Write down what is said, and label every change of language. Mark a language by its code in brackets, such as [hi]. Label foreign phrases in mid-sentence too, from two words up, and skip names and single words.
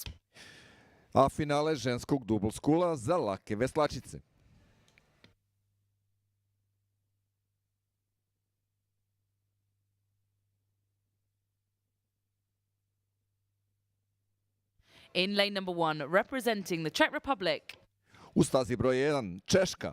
[bs] A finale ženskog double skula za lake veslačice. [en] In lane number 1, representing the Czech Republic, [bs] U stazi broj 1 Češka,